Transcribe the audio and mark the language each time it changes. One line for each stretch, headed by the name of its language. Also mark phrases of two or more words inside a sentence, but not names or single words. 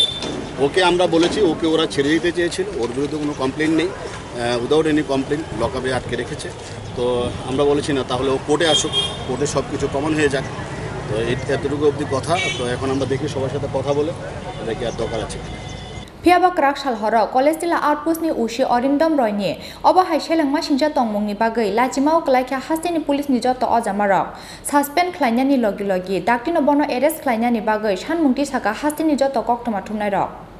Bangla: ওকে আমরা বলেছি ওকে ওরা ছেড়ে দিতে চেয়েছিল ওর বিরুদ্ধে কোনো কমপ্লেন নেই
English: without any complaint
Bangla: লকআপে আটকে রেখেছে তো আমরা বলেছি না তাহলে ও কোর্টে আসুক কোর্টে সব কিছু প্রমাণ হয়ে যাক তো এতটুকু অবধি কথা তো এখন আমরা দেখি সবার সাথে কথা বলে দেখি আর দরকার আছে
Kok Borok: Phiaba Krakshal horo College Tela Outpost ni usi Orindom Roy ni obo hai shelangma singja tongmung ni bagai lachimao Khlaijakha hasteni police ni joto ojamarok suspend Khlaijakmani logi daktino bono arrest Khlaijakmani bagai shanmungti saka hasteni joto Koktwma Thumnai rok